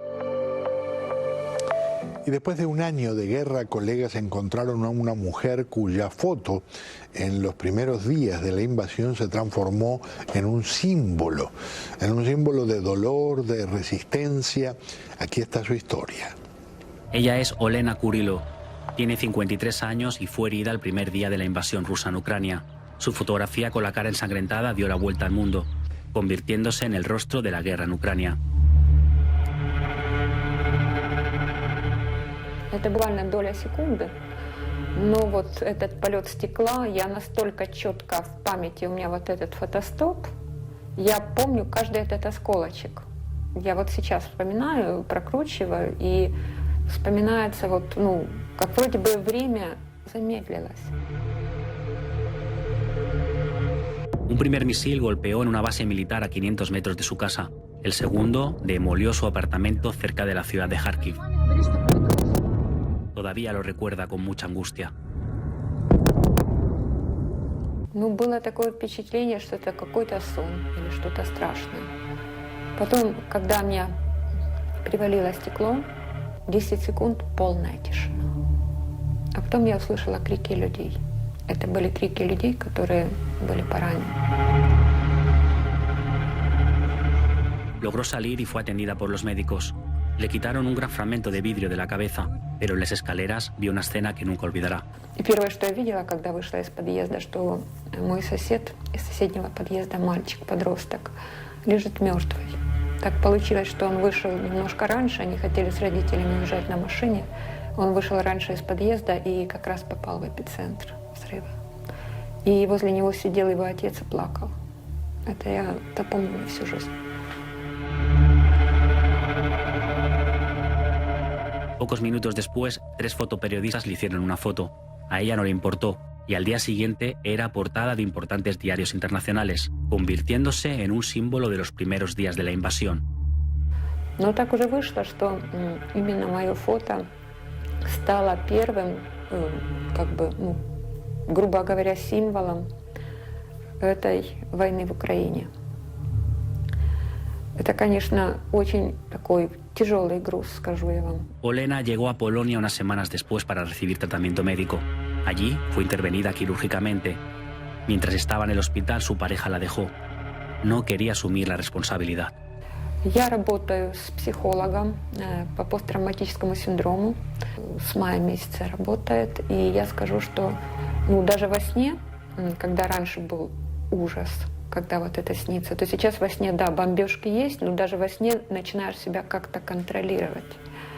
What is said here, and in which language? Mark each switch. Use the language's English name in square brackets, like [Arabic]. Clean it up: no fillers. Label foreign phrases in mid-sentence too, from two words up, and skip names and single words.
[Spanish] Y después de un año de guerra, colegas encontraron a una mujer cuya foto en los primeros días de la invasión se transformó en un símbolo de dolor, de resistencia. Aquí está su historia. Ella es Olena Kurilo. Tiene 53 años y fue herida el primer día de la invasión rusa en Ucrania. Su fotografía con la cara ensangrentada dio la vuelta al mundo, convirtiéndose en el rostro de la guerra en Ucrania. [Russian] Это буквально доля секунды, но вот этот полет стекла, я настолько четко в памяти, у меня вот этот фотостоп, я помню каждый этот осколочек. Я вот сейчас вспоминаю, прокручиваю, и вспоминается вот, как вроде бы время замедлилось. [Spanish] Un primer misil golpeó en una base militar a 500 metros de su casa. El segundo demolió su apartamento cerca de la ciudad de Kharkiv. Todavía lo recuerda con mucha angustia. [Russian] Было такое впечатление, что это какой-то сон или что-то страшное. Потом, когда меня привалило стекло, 10 секунд полная тишина. А потом я услышала крики людей. Это были крики людей, которые были поранены. [Spanish] Logró salir y fue atendida por los médicos. Le quitaron un gran fragmento de vidrio de la cabeza, pero en las escaleras vio una escena que nunca olvidará. [Russian] И первое, что я видела, когда вышла из подъезда, что мой сосед из соседнего подъезда, мальчик-подросток, лежит мертвый. Так получилось, что он вышел немножко раньше, они хотели с родителями уезжать на машине. Он вышел раньше из подъезда и как раз попал в эпицентр взрыва. И возле него сидел его отец и плакал. Это я запомню на всю жизнь. [Spanish] Pocos minutos después, 3 fotoperiodistas le hicieron una foto. A ella no le importó, y al día siguiente era portada de importantes diarios internacionales, convirtiéndose en un símbolo de los primeros días de la invasión. [Russian] Но так уже вышло, что именно мое фото стала первым, грубо говоря, символом этой войны в Украине. Это, конечно, очень такой tijolый груз, скажу я вам. [Spanish] Olena llegó a Polonia unas semanas después para recibir tratamiento médico. Allí fue intervenida quirúrgicamente. Mientras estaba en el hospital, su pareja la dejó. No quería asumir la responsabilidad. [Russian] Я работаю с психологом по посттравматическому синдрому. С мая месяца работает. И я скажу, что даже во сне, когда раньше был ужас, когда вот это снится, то сейчас во сне, да, бомбежки есть, но даже во сне начинаешь себя как-то контролировать.